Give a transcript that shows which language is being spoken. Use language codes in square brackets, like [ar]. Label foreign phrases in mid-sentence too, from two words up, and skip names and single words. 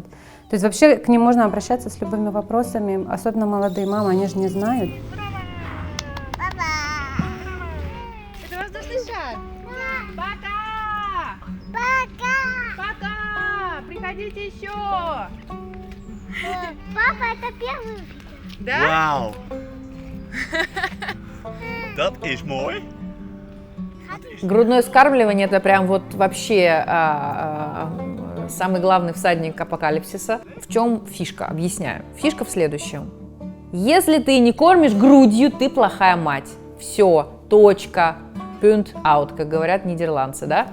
[ru] То есть вообще к ним можно обращаться с любыми вопросами, особенно молодые мамы, они же не знают. Это воздушный шар? Пока! Пока! Пока! Приходите еще! Папа, это первый. Да? Вау! [nl] Dat is mooi. [ru] Грудное вскармливание – это прям вот вообще самый главный всадник апокалипсиса. В чем фишка? Объясняю. Фишка в следующем. Если ты не кормишь грудью, ты плохая мать. Все, точка, пункт, аут, как говорят нидерландцы, да?